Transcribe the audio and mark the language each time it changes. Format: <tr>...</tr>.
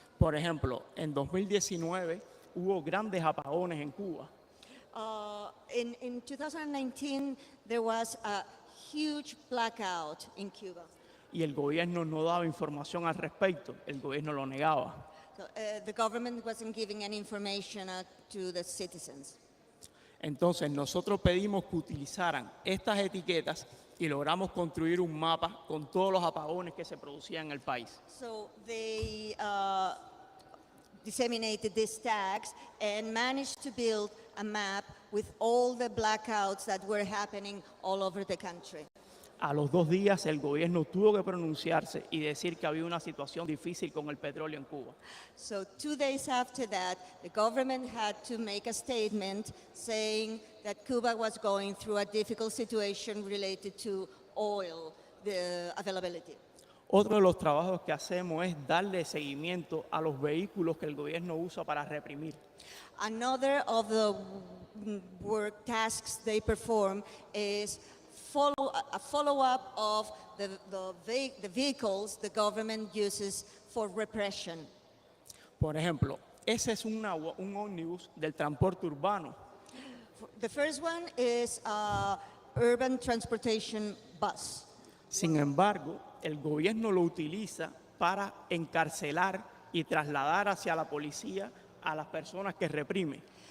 <es>Por ejemplo, en 2019 hubo grandes apagones en Cuba.</es> <en>In 2019, there was a huge blackout in Cuba.</en> <es>Y el gobierno no daba información al respecto, el gobierno lo negaba.</es> <en>So, the government wasn't giving any information to the citizens.</en> <es>Entonces nosotros pedimos que utilizaran estas etiquetas y logramos construir un mapa con todos los apagones que se producían en el país.</es> <en>So they disseminated these tags and managed to build a map with all the blackouts that were happening all over the country.</en> <es>A los 2 días el gobierno tuvo que pronunciarse y decir que había una situación difícil con el petróleo en Cuba.</es> <en>So 2 days after that, the government had to make a statement saying that Cuba was going through a difficult situation related to oil, the availability.</en> <es>Otro de los trabajos que hacemos es darle seguimiento a los vehículos que el gobierno usa para reprimir.</es> <en>Another of the work tasks they perform is a follow-up of the vehicles the government uses for repression.</en> <es>Por ejemplo, ese es un ómnibus del transporte urbano.</es> <en>The first one is a urban transportation bus.</en> <es>Sin embargo, el gobierno lo utiliza para encarcelar y trasladar hacia la policía a las personas que reprime.</es>